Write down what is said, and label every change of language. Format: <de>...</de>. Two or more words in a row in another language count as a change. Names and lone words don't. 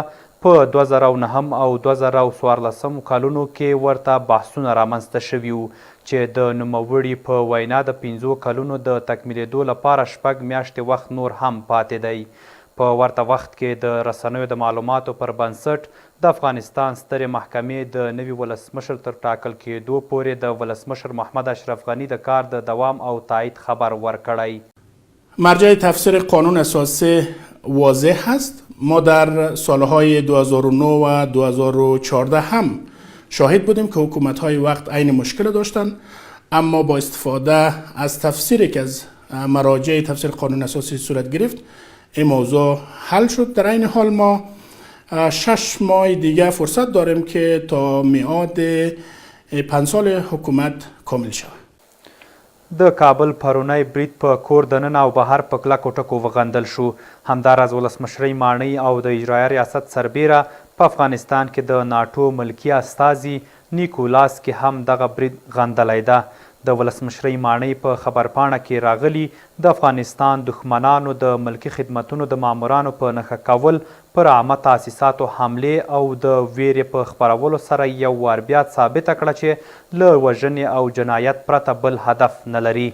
<ps>په 2009 او 2014 کلونو کې ورته بحثونه رامنځته شوي وو چې د نوموړي په وینا د 15 کلونو د تکمیلېدو لپاره 6 میاشتې وخت نور هم پاتې دی. په ورته وخت کې د رسنیو د معلوماتو پر بنسټ د افغانستان سترې محکمې د نوي ولسمشر تر ټاکل کېدو پورې د ولسمشر محمد اشرف غنی د کار د دوام او تایید خبر ورکړی.</ps> <fa>مرجع تفسیر قانون اساسی واضح است. ما در سالهای 2009 و 2014 هم شاهد بودیم که حکومت‌های وقت عین مشکل داشتند، اما با استفاده از تفسیری که از مراجع تفسیر قانون اساسی صورت گرفت این موضوع حل شد. در این حال ما 6 ماه دیگه فرصت داریم که تا میعاد 5 سال حکومت کامل شود.</fa> <ps>د کابل پرونی برید په کور دننه او بهر په کلکو ټکو وغندل شو. همداراز ولسمشرۍ ماڼۍ او د اجرایه ریاست سربیره په افغانستان کې د ناټو ملکي استازي نیکولاس کې هم دغه برید غندلی ده. د ولسمشرۍ ماڼۍ په خبرپاڼه کې راغلي د افغانستان دښمنانو د ملکي خدمتونو د مامورانو په نښه کول پر عامه تاسیساتو حملې او د ویرې په خپرولو سره یو وار بیا ثابته کړه چې له وژنې او جنایت پرته بل هدف نه لري.</ps>